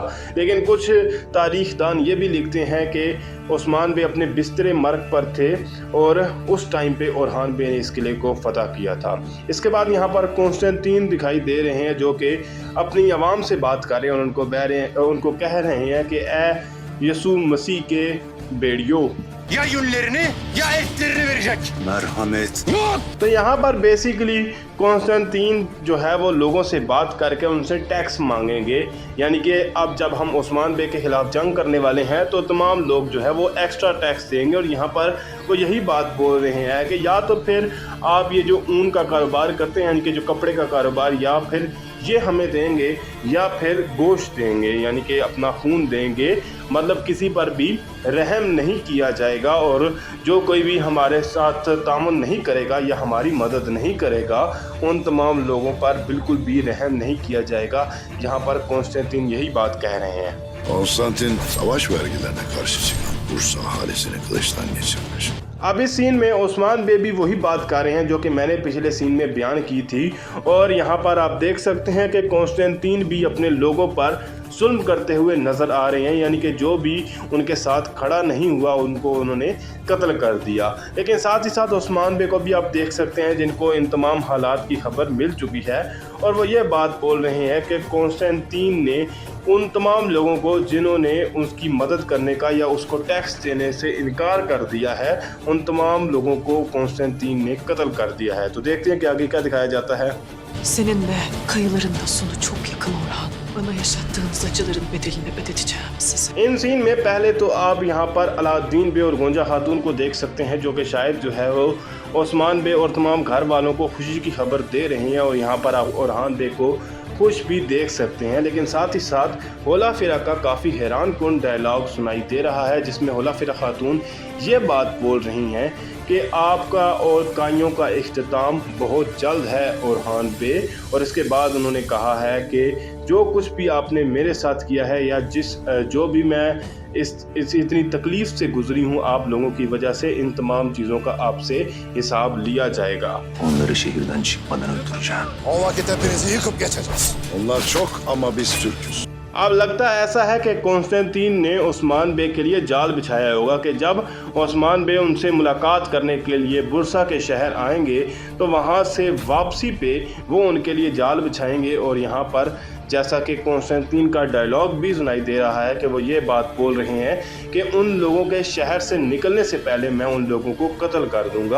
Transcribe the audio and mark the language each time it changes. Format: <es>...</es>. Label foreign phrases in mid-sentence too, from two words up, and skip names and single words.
<hi>लेकिन कुछ तारीख़दान ये भी लिखते हैं कि उस्मान बे अपने बिस्तरे मर्ग पर थे और उस टाइम पे ओरहान बे ने इस किले को फ़तह किया था। इसके बाद यहाँ पर कॉन्स्टेंटीन दिखाई दे रहे हैं जो कि अपनी आवाम से बात कर रहे हैं और उनको कह रहे हैं कि ए यसू मसीह के बेड़ियों,</hi> <tr>Ya yünlerini ya etlerini verecek. Merhamet.</tr> <hi>तो यहाँ पर बेसिकली कॉन्स्टेंटीन जो है वो लोगों से बात करके उनसे टैक्स मांगेंगे, यानी कि अब जब हम उस्मान बे के ख़िलाफ़ जंग करने वाले हैं तो तमाम लोग जो है वो</hi> <en>extra tax</en> <hi>देंगे। और यहाँ पर वो यही बात बोल रहे हैं कि या तो फिर आप ये जो ऊन का कारोबार करते हैं, यानी कि जो कपड़े का कारोबार, या फिर ये हमें देंगे या फिर गोश्त देंगे, यानी कि अपना खून देंगे। मतलब किसी पर भी रहम नहीं किया जाएगा और जो कोई भी हमारे साथ तामुन नहीं kरेगा या हमारी मदद नहीं करेगा उन तमाम लोगों पर बिल्कुल भी रहम नहीं किया जाएगा। यहाँ पर कॉन्स्टेंटीन यही बात कह रहे हैं।</hi> <tr>Konstantin savaş vergilerine karşı çıkan Bursa ahalisini kılıçtan geçirmiş.</tr> <hi>अब इस सीन में उस्मान बे भी वही बात कर रहे हैं जो कि मैंने पिछले सीन में बयान की थी। और यहाँ पर आप देख सकते हैं कि कॉन्स्टेंटीन भी अपने लोगों पर जुल्म करते हुए नज़र आ रहे हैं, यानी कि जो भी उनके साथ खड़ा नहीं हुआ उनको उन्होंने कत्ल कर दिया। लेकिन साथ ही साथ उस्मान बे को भी आप देख सकते हैं जिनको इन तमाम हालात की खबर मिल चुकी है और वो ये बात बोल रहे हैं कि कॉन्स्टेंटीन ने उन तमाम लोगों को जिन्होंने उसकी मदद करने का या उसको टैक्स देने से इनकार कर दिया है, उन तमाम लोगों को कॉन्स्टेंटीन ने कत्ल कर दिया है। तो देखते हैं कि आगे क्या दिखाया जाता है।</hi> <tr>Senin ve kayıların da sonu çok yakın Orhan. Bana yaşattığınız acıların bedelini ödeteceğim size.</tr> <hi>इन सीन में पहले तो आप यहाँ पर अलाउद्दीन बे और गोंजा खातून को देख सकते हैं जो कि शायद जो है वो उस्मान बे और तमाम घर वालों को खुशी की खबर दे रहे हैं और यहाँ पर आप ओरहान बे को खुश भी देख सकते हैं। लेकिन साथ ही साथ होलाफिरा का काफ़ी हैरान कुन डायलॉग सुनाई दे रहा है जिसमें होलाफिरा खातून ये बात बोल रही हैं कि आपका और काइयों का इख्तिताम बहुत जल्द है ओरहान बे। और इसके बाद उन्होंने कहा है कि जो कुछ भी आपने मेरे साथ किया है या जो भी मैं इस इतनी तकलीफ़ से गुजरी हूँ आप लोगों की वजह से, इन तमाम चीज़ों का आपसे हिसाब लिया जाएगा।</hi> <tr>Onları şehirden çıkmadan öldüreceğim. O vakit hepinizi yıkıp geçeceğiz. Onlar çok ama biz Türk'üz.</tr> <hi>अब लगता है ऐसा है कि कॉन्स्टेंटीन ने उस्मान बे के लिए जाल बिछाया होगा कि जब उस्मान बे उनसे मुलाकात करने के लिए बुरसा के शहर आएंगे तो वहाँ से वापसी पे वो उनके लिए जाल बिछाएंगे। और यहाँ पर जैसा कि कॉन्स्टेंटीन का डायलॉग भी सुनाई दे रहा है कि वो ये बात बोल रहे हैं कि उन लोगों के शहर से निकलने से पहले मैं उन लोगों को कत्ल कर दूंगा।</hi>